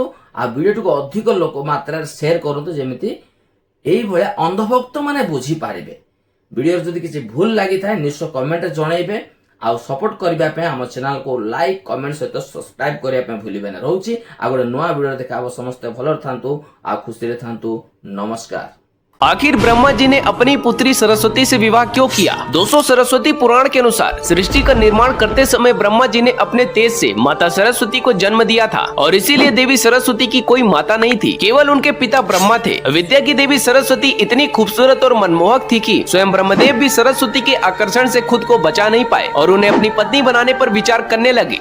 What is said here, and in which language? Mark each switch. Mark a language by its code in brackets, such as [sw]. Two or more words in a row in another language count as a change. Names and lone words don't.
[or] ଆଉ ଭିଡିଓଟିକୁ ଅଧିକ ଲୋକ ମାତ୍ରାରେ ସେୟାର କରନ୍ତୁ, ଯେମିତି ଏଇଭଳିଆ ଅନ୍ଧଭକ୍ତ ମାନେ ବୁଝିପାରିବେ। ଭିଡିଓରେ ଯଦି କିଛି ଭୁଲ ଲାଗିଥାଏ ନିଶ୍ଚୟ କମେଣ୍ଟରେ ଜଣାଇବେ। ଆଉ ସପୋର୍ଟ କରିବା ପାଇଁ ଆମ ଚ୍ୟାନେଲକୁ ଲାଇକ୍ କମେଣ୍ଟ ସହିତ ସବସ୍କ୍ରାଇବ କରିବା ପାଇଁ ଭୁଲିବେନି। ରହୁଛି ଆଉ ଗୋଟେ ନୂଆ ଭିଡିଓରେ ଦେଖା ହବ। ସମସ୍ତେ ଭଲରେ ଥାନ୍ତୁ ଆଉ ଖୁସିରେ ଥାନ୍ତୁ। ନମସ୍କାର। [hi] आखिर ब्रह्मा जी ने अपनी पुत्री सरस्वती से विवाह क्यों किया? दोस्तों, सरस्वती पुराण के अनुसार सृष्टि का निर्माण करते समय ब्रह्मा जी ने अपने तेज से माता सरस्वती को जन्म दिया था और इसीलिए देवी सरस्वती की कोई माता नहीं थी, केवल उनके पिता ब्रह्मा थे। विद्या की देवी सरस्वती इतनी खूबसूरत और मनमोहक थी कि स्वयं ब्रह्मदेव भी सरस्वती के आकर्षण से खुद को बचा नहीं पाए और उन्हें अपनी पत्नी बनाने पर विचार करने लगे।